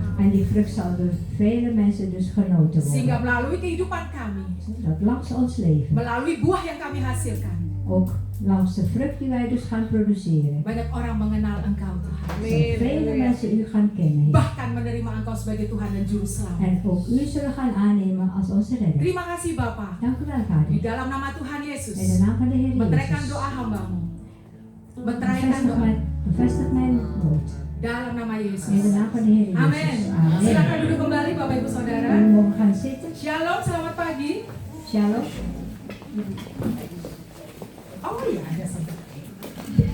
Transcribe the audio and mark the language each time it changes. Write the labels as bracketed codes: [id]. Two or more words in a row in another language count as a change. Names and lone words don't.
[nl] En die vrucht zal door vele mensen dus genoten [id] Sehingga [nl] worden. [id] melalui kehidupan kami, [nl] Dat langs ons leven. [id] melalui buah yang kami hasilkan, [nl] Ook langs de vrucht die wij dus gaan produceren. [id] banyak orang mengenal Engkau Tuhan. [nl] Dat vele mensen u gaan kennen. Heer. [id] Bahkan menerima Engkau sebagai Tuhan dan Juru Selamat. [nl] En ook u zullen gaan aannemen als onze redder. [id] Terima kasih Bapa. [nl] Dank u wel, [id] Di [nl] Vader. [id] dalam nama Tuhan Yesus, [nl] In de naam van de Heer [id] meteraikan [nl] Jezus. [id] doa hamba-Mu. Meteraikan doa [nl] Bevestig mijn woord. [id] dalam nama [nl] In de [id] Yesus. [nl] naam van de Heer Jezus. [id] Amin. [nl] Amen. [id] Silakan duduk kembali Bapak Ibu Saudara. [nl] We mogen gaan zitten. [id] Shalom, selamat pagi. Shalom. Oh iya, ada sebentar.